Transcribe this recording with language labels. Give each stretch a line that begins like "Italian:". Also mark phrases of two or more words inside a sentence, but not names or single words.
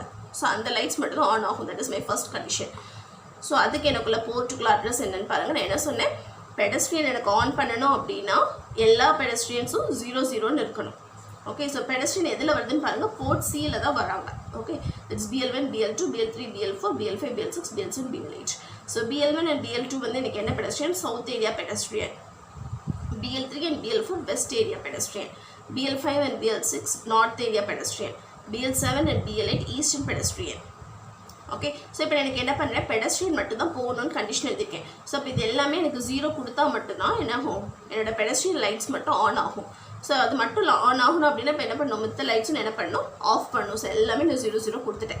Tamil: ஸோ அந்த லைட்ஸ் மட்டும் தான் ஆன் ஆகும்.
English: that is my first condition.
Tamil: ஸோ அதுக்கு எனக்குள்ள போர்ட்டுக்குள்ள அட்ரஸ் என்னென்னு பாருங்கள். நான் என்ன சொன்னேன், பெடஸ்ட்ரியன் எனக்கு ஆன் பண்ணணும் அப்படின்னா எல்லா பெடஸ்ட்ரியன்ஸும் 0 இருக்கணும்.
English: okay, so
Tamil: பெடஸ்ட்ரியன் எதில் வருதுன்னு பாருங்கள், போர்ட் சியில் தான் வராங்க.
English: okay, it's BL1 BL2 BL3 BL4 BL5 BL6 BL7 BL8. so BL1 and BL2
Tamil: வந்து எனக்கு என்ன
English: pedestrian, south area pedestrian. BL3 and BL4 west area pedestrian. BL5 and BL6 north area pedestrian. BL7 and BL8 eastern pedestrian. okay, so
Tamil: இப்போ எனக்கு என்ன பண்ணுறேன், பெடஸ்ட்ரியன் மட்டும் தான் போகணும்னு கண்டிஷன் எழுதியிருக்கேன். ஸோ இப்போ இது எல்லாமே எனக்கு 0 கொடுத்தா மட்டும்தான் என்ன ஆகும், என்னோட
English: pedestrian lights
Tamil: மட்டும் ஆன் ஆகும். ஸோ அது மட்டும் ஆன் ஆகணும் அப்படின்னா இப்போ என்ன பண்ணணும், மித்த லைட்ஸும் என்ன பண்ணணும், ஆஃப் பண்ணணும். ஸோ எல்லாமே நான் 0 0 கொடுத்துட்டேன்.